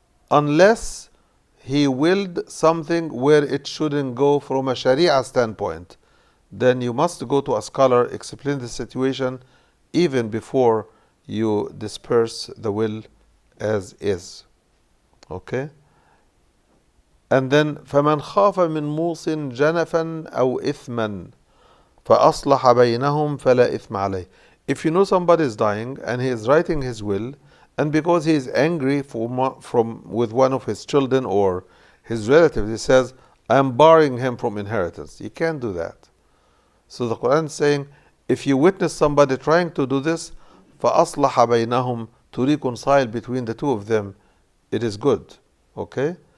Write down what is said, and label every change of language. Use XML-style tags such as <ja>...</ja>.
<en>Unless he willed something where it shouldn't go from a Sharia standpoint, then you must go to a scholar, explain the situation even before you disperse the will as is. Okay? And then</en> <ar>فَمَنْ خَافَ مِنْ مُوصٍ جَنَفًا أَوْ إِثْمًا فَأَصْلَحَ بَيْنَهُمْ فَلَا إِثْمَ عَلَيْهِ.</ar> <en>If you know somebody is dying and he is writing his will, and because he is angry with one of his children or his relatives, he says, I am barring him from inheritance. You can't do that. So the Quran is saying, if you witness somebody trying to do this,</en> <ar>فَأَصْلَحَ بَيْنَهُمْ,</ar> <en>to reconcile between the two of them, it is good. Okay?</en>